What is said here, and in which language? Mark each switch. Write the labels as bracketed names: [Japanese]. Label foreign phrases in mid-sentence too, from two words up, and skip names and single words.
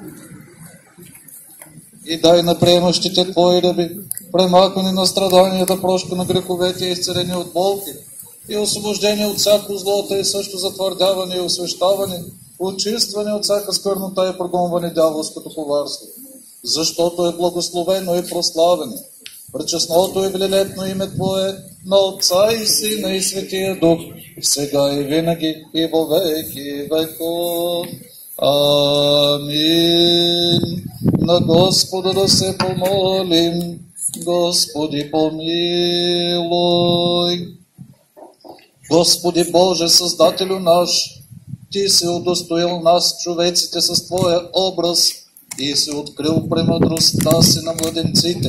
[Bulgarian] И дай на приемащите Твои раби премахване на страданията, прошка на греховете, изцеление от болки и освобождение от всяко злота и също затвърдяване и освещаване, очистване от всяка скърнота и прогонване дяволското коварство. Защото е благословено и прославено пречестното и велелепно име Твое на Отца и Сина и Светия Дух, сега и винаги и [Church Slavic] во веки веков. [Bulgarian] Амин. На Господа да се помолим. Господи, помилуй. Господи Боже, Създателю наш, Ти си удостоил нас, човеците, с Твоя образ и си открил премъдростта си на младенците.